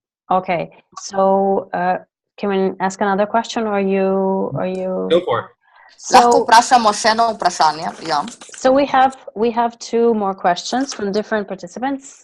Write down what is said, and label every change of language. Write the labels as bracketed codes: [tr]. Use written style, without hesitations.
[en] Okay, so can we ask another question, or you? Go for it. [sl] Lahko vprašamo še eno vprašanje, ja. [en] So we have two more questions from different participants.